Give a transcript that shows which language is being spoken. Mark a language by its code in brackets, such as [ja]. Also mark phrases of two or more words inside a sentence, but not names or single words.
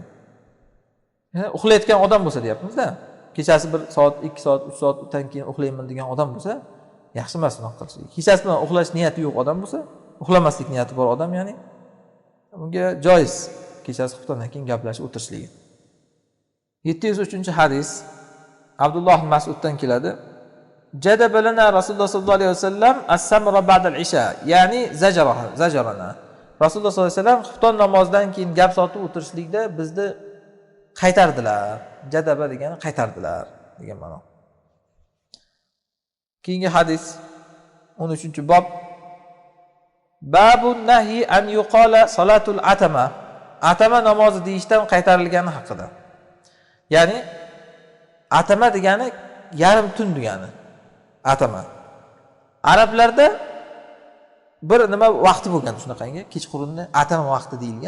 [uz] Ya'ni uxlayotgan odam bo'lsa deyapmiz-da. Kechasi 1 soat, 2 soat, 3 soatdan keyin uxlayman degan odam bo'lsa, yaxshi emas unaqa qilish. Kechasi bilan uxlash niyati yo'q odam bo'lsa, uxlamaslik niyati bor odam, ya'ni bunga joiz kechasi xuftondan keyin gaplashib o'tirishligi. 703-hadis. Abdulloh Mas'uddan keladi. [ar] جدب لنا رسول الله صلى الله عليه وسلم السمر بعد العشاء, يعني زجرنا. [uz] Rasululloh [ar] صلى الله عليه وسلم [uz] xufton namozidan keyin gap sotib o'tirishlikda bizni qaytardilar. Jadaba degani qaytardilar degan ma'no. Keyingi hadis 13-bob. [ar] باب النهي أن يقال صلاة العتمة. [uz] Atama namozi deyishdan qaytarilgani haqida. Ya'ni atama degani yarim tun degani. Atama. Arablarda bir nima vaqti bo'lgan shunaqangi, kechqurunni atama vaqti deyilgan.